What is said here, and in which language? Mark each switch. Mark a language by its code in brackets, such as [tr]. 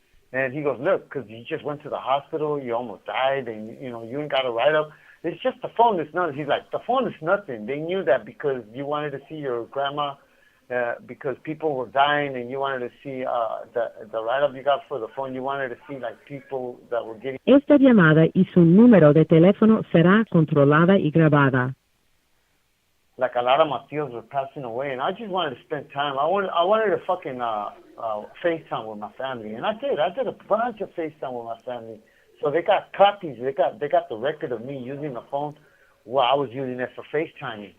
[en] And he goes, look, because you just went to the hospital, you almost died, and you ain't got a write-up. It's just the phone is nothing. He's like, the phone is nothing. They knew that because you wanted to see your grandma, because people were dying, and you wanted to see the write-up you got for the phone. You wanted to see like people that were getting. [es] Esta llamada y su número de teléfono será controlada y grabada. [en] Like a lot of my tios were passing away, and I just wanted to spend time. I wanted to fucking FaceTime with my family, and I did. I did a bunch of FaceTime with my family. So they got copies. They got the record of me using the phone. Well, I was using it for FaceTiming.